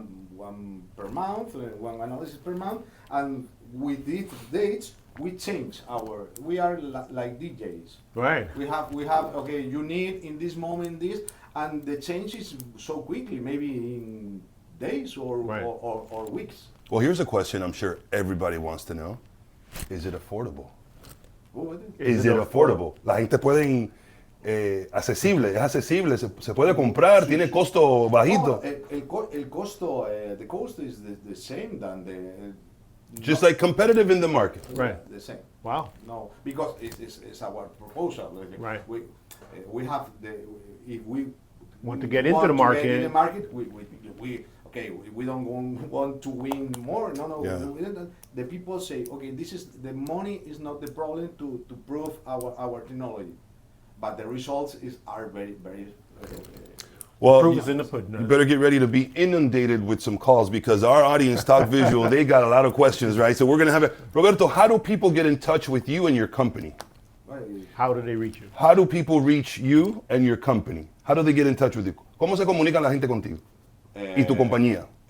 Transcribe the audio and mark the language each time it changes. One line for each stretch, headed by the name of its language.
English: one per month, one analysis per month, and with these dates we change we are like DJs. Right. We have okay, you need in this moment this, and the change is so quickly, maybe in days or Right. or weeks. Well, here's a question I'm sure everybody wants to know. Is it affordable? Oh, Is it affordable?
Spanish: La gente puede, es accesible, se puede comprar, tiene costo bajito. el costo,
English: the cost is the same than the. Just like competitive in the market. Right. The same. Wow. No, because it's our proposal. Right. We have if we Want to get into the market. in the market, we don't want to win more. No. Yeah. The people say, okay, the money is not the problem to prove our technology, but the results are very very. Well, Proof is in the pudding. you better get ready to be inundated with some calls, because our audience, Talk Visual, they got a lot of questions, right? So we're going to have it. Roberto, how do people get in touch with you and your company? How do they reach you? How do people reach you and your company? How do they get in touch with you?
Spanish: ¿Cómo se comunica la gente contigo? Y tu compañía.